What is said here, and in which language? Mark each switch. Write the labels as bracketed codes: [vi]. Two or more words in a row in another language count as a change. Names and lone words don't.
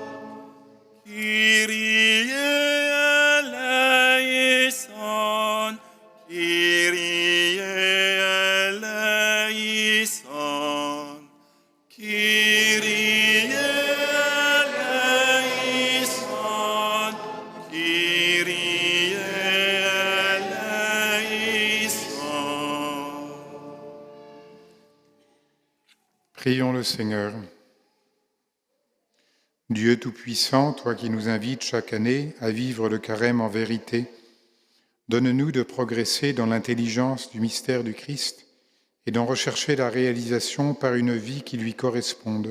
[el] Kyrie eleison, Kyrie eleison, Kyrie eleison, Kyrie eleison. [fr] Prions le Seigneur. Dieu Tout-Puissant, toi qui nous invites chaque année à vivre le carême en vérité, donne-nous de progresser dans l'intelligence du mystère du Christ et d'en rechercher la réalisation par une vie qui lui corresponde.